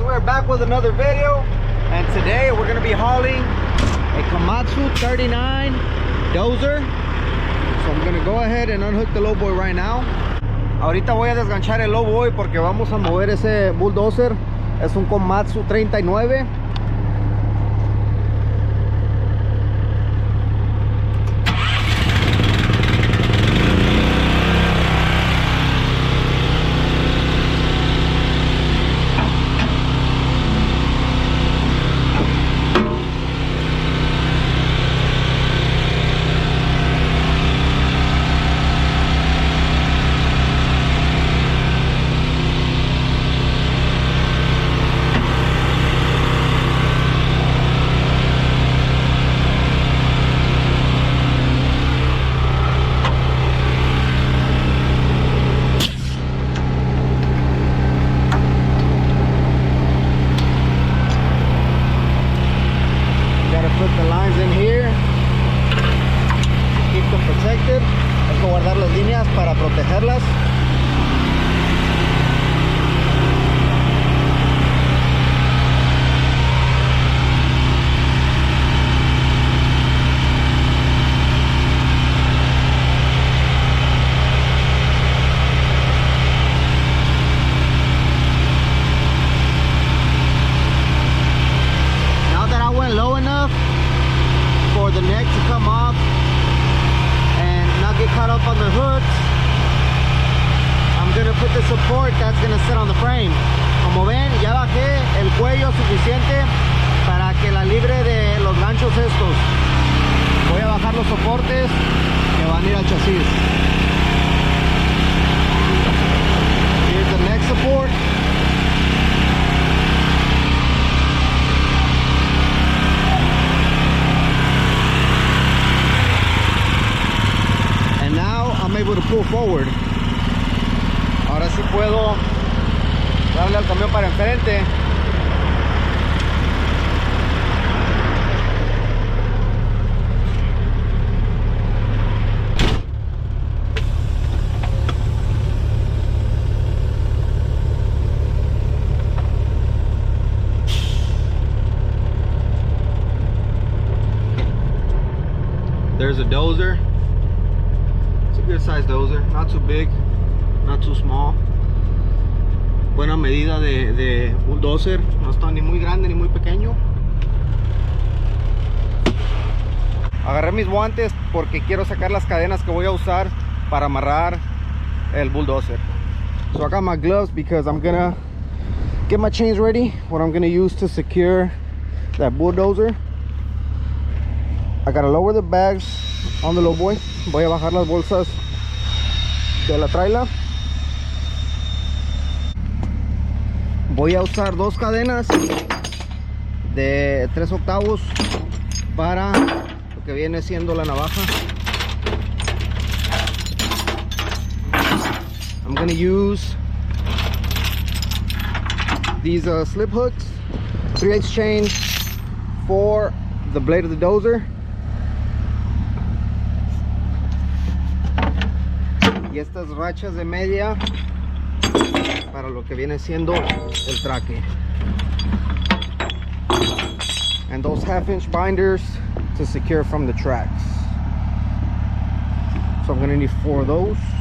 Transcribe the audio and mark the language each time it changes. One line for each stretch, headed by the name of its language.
English: We're back with another video, and today we're going to be hauling a KOMATSU 39 dozer. So I'm going to go ahead and unhook the low boy right now.
Spanish: Ahorita voy a desganchar el low boy porque vamos a mover ese bulldozer. Es un KOMATSU 39.
English: Put the lines in here, keep them protected.
Spanish: Hay que guardar las líneas para protegerlas.
English: Now that I went low enough for the neck to come off and not get caught up on the hooks, I'm gonna put the support that's gonna sit on the frame.
Spanish: Como ven, ya bajé el cuello suficiente para que la libre de los ganchos estos. Voy a bajar los soportes que van a ir al chasis.
English: Here's the neck support. I'm able to pull forward.
Spanish: Ahora sí puedo darle al camión para enfrente.
English: There's a dozer. Good size dozer, not too big, not too small.
Spanish: Buena medida de bulldozer, no está ni muy grande ni muy pequeño. Agarré mis guantes porque quiero sacar las cadenas que voy a usar para amarrar el bulldozer.
English: So I got my gloves because I'm gonna get my chains ready, what I'm gonna use to secure that bulldozer. I gotta lower the bags on the low boy.
Spanish: Voy a bajar las bolsas de la trailer. Voy a usar dos cadenas de 3/8 para lo que viene siendo la navaja.
English: I'm gonna use these slip hooks, 3/8 chain for the blade of the dozer.
Spanish: Y estas rachas de media para lo que viene siendo el traque.
English: And those 1/2-inch binders to secure from the tracks. So I'm gonna need 4 of those.